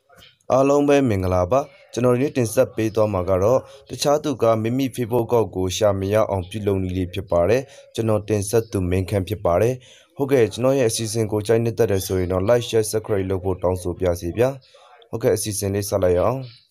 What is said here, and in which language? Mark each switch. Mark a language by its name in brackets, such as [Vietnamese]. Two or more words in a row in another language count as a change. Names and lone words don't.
[Burmese] အားလုံးပဲမင်္ဂလာပါကျွန်တော်ဒီနေ့တင်ဆက်ပေးသွားမှာကတော့တခြားသူကမိမိ Facebook ကောက်ကိုရှာမရအောင်ပြုလုပ်နည်းလေးဖြစ်ပါတယ်ကျွန်တော်တင်ဆက်သူမင်းခန့်ဖြစ်ပါတယ်ဟုတ်ကဲ့ကျွန်တော်ရဲ့အစီအစဉ်ကိုကြိုက်နေတတ်တယ်ဆိုရင်တော့ [English] like share subscribe [Burmese] လုပ်ဖို့တောင်းဆိုပြစီဗျာဟုတ်ကဲ့အစီအစဉ်လေးဆက်လိုက်ရအောင်